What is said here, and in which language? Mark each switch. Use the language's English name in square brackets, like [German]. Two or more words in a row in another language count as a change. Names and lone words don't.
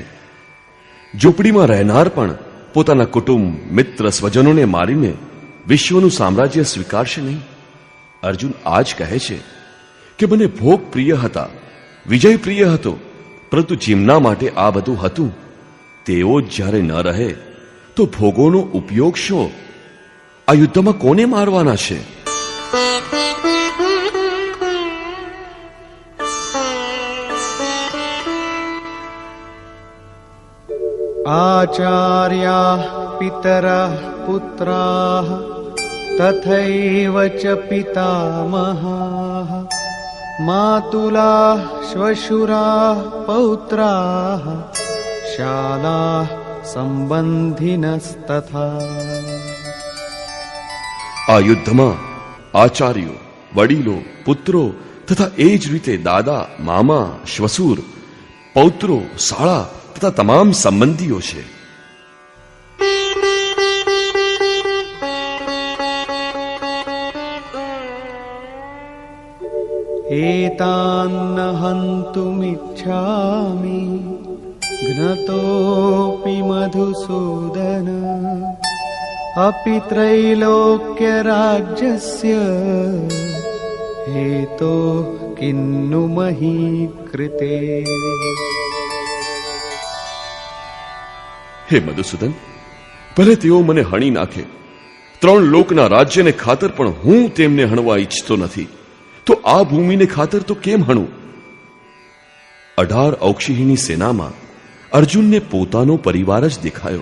[Gujarati] ઝૂંપડીમાં રહેનાર પણ પોતાના કુટુંબ, મિત્ર, સ્વજનોને મારીને વિશ્વનું સામ્રાજ્ય સ્વીકારશે નહીં. અર્જુન આ જ કહે છે કે મને ભોગ પ્રિય હતા, વિજય પ્રિય હતો, પરંતુ જેમના માટે આ બધું હતું તેઓ જ જ્યારે ન રહે તો ભોગોનો ઉપયોગ શો? આ યુદ્ધમાં કોને મારવાના છે? [Sanskrit] आचार्याः पितरः पुत्राः तथैव च पितामहाः मातुलाः श्वशुराः पौत्राः शालाः संबंधिनस्तथा। [Gujarati] આ યુદ્ધમાં આચાર્યો, વડીલો, પુત્રો તથા એ જ રીતે દાદા, મામા, શ્વસુર, પૌત્રો, શાળા તથા તમામ સંબંધીઓ છે. [Sanskrit] एतान्न हन्तुमिच्छामि घ्नतोऽपि मधुसूदन अपि त्रैलोक्यराज्यस्य हेतो किन्नु मही कृते। [Gujarati] હે મધુસૂદન, ભલે તેઓ મને હણી નાખે, 3 લોકના રાજ્યને ખાતર પણ હું તેમને હણવા ઈચ્છતો નથી. તો આ ભૂમિને ખાતર તો કેમ હણું? 18 ઔક્ષિહીની સેનામાં અર્જુનને પોતાનો પરિવાર જ દેખાયો.